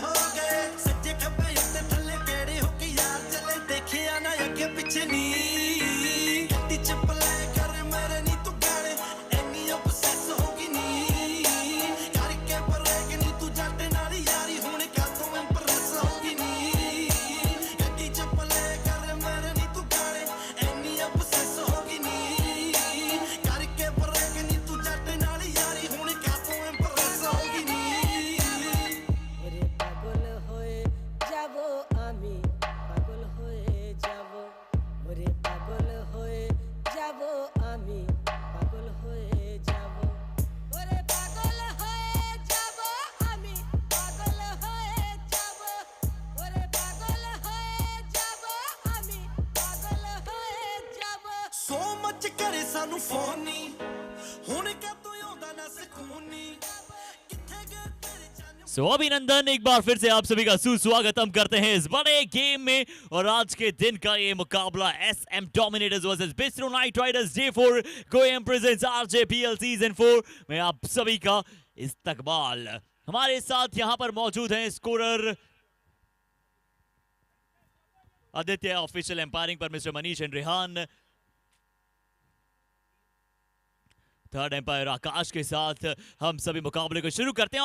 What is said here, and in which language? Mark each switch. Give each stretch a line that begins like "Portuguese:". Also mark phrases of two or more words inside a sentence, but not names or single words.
Punjabi: ਹੋ ਗਏ ਸੱਜੇ ਖੱਬੇ ਉੱਤੇ ਥੱਲੇ ਕਿਹੜੇ ਹੋ ਕੇ ਯਾਰ ਚੱਲੇ ਦੇਖਿਆ ਨਾ ਅੱਗੇ ਪਿੱਛੇ ਨਹੀਂ ਗੱਡੀ ਚ ਪਲੇ ਕਰ ਮੇਰੇ ਨਹੀਂ ਤੂੰ ਗਾਣੇ ਐਨੀ ਅਬਸੈਸ ਹੋ ਗਈ ਨਹੀਂ ਕਰਕੇ ਬਰੇਕ ਨਹੀਂ ਤੂੰ ਜੱਟ ਨਾਲ ਯਾਰੀ ਹੁਣ ਕਾਤੋਂ ਇੰਪ੍ਰੈਸ ਹੋ ਗਈ ਨਹੀਂ ਗੱਡੀ ਚ ਪਲੇ ਕਰ ਮੇਰੇ ਨਹੀਂ ਤੂੰ ਗਾਣੇ ਐਨੀ ਅਬਸੈਸ ਹੋ ਗਈ ਨਹੀਂ ਕਰਕੇ ਬਰੇਕ ਨਹੀਂ ਤੂੰ ਜੱਟ ਨਾਲ ਯਾਰੀ ਹੁਣ ਕਾਤੋਂ ਇੰਪ੍ਰੈਸ ਹੋ ਗਈ ਨਹੀਂ
Bangla: ওরে পাগল হয়ে যাব আমি, পাগল হয়ে যাব, ওরে পাগল হয়ে যাব আমি, পাগল হয়ে যাব, ওরে পাগল হয়ে যাব আমি, পাগল হয়ে যাব, ওরে পাগল হয়ে যাব আমি, পাগল হয়ে যাব।
English: so much
Punjabi: ਕਰੇ ਸਾਨੂੰ ਫੋਨ ਨਹੀਂ ਹੁਣ ਕਾਤੋਂ ਆਉਂਦਾ ਨਾ ਸਕੂਨ ਨਹੀਂ ਕਿੱਥੇ ਗਏ ਤੇਰੇ ਚੰਨ
Hindi: सो अभिनंदन एक बार फिर से आप सभी का सुस्वागत हम करते हैं इस बड़े गेम में। और आज के दिन का ये मुकाबला SM डोमिनेटर्स वर्सेस बिस्ट्रो नाइट राइडर्स J4 गोएम प्रेजेंट्स RJPL सीजन 4 में आप सभी का इस्तकबाल। हमारे साथ यहाँ पर मौजूद हैं स्कोरर आदित्य,
English: official umpiring
Hindi: पर मिस्टर मनीष एंड रेहान,
English: third umpire
Hindi: आकाश के साथ हम सभी मुकाबले को शुरू करते हैं।